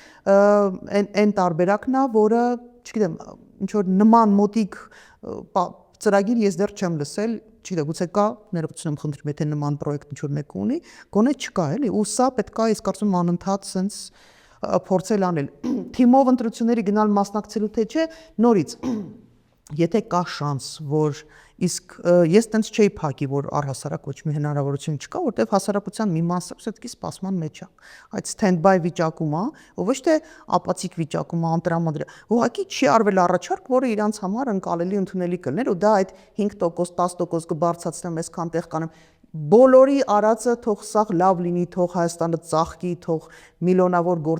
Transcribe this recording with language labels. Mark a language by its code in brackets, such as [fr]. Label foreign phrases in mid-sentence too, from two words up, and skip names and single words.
[hy] այն տարբերակն է, որը, չգիտեմ, ինչ որ նման մոտիկ ծրագիր ես դեռ չեմ լսել, չգիտեմ, գուցե կա, ներողություն եմ խնդրում, եթե նման պրոյեկտ ինչ որ մեկ ունի, գոնե չկա, էլի, ու սա պետք է, ես կարծում եմ, անընդհատ sense փորձել անել։ Թիմով ընտրությունների գնալ մասնակցելու թե չէ, նորից, եթե կա շանս, որ իսկ ես տենց չէի փակի, որ առհասարակ ոչ մի հնարավորություն չկա, որտեղ հասարակության մի մասը все-таки սպասման մեջ է։ Այդ stand-by վիճակում է, ով ոչ թե ապացիկ վիճակում է, անտրամադրյալ։ Ուղղակի չի արվել առաջարկ, որը իրանց համար ընկալելի ընդունելի կլներ, ու դա այդ 5%, 10% կբարձրացնեմ, այսքան տեղ կանեմ։ Բոլորի արածը թող սաղ լավ լինի, թող Հայաստանը ծաղկի, թող միլիոնավոր